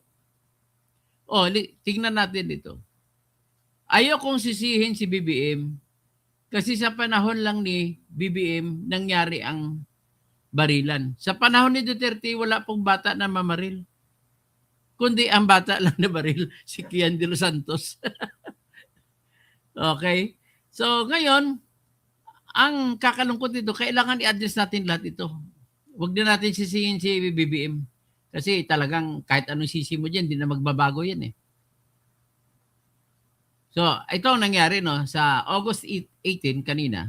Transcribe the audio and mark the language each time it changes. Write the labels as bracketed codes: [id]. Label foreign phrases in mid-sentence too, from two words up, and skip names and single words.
[tl] Tingnan natin dito. Ayaw kong sisihin si BBM kasi sa panahon lang ni BBM nangyari ang barilan. Sa panahon ni Duterte, wala pong bata na mamaril. Kundi ang bata lang na baril, si Kian de los Santos. Okay? So ngayon, ang kakalungkot nito, kailangan i-address natin lahat ito. Huwag na natin sisihin si BBM. Kasi talagang kahit anong sisi mo dyan, hindi na magbabago yan eh. So, ito ang nangyari sa August 18 kanina.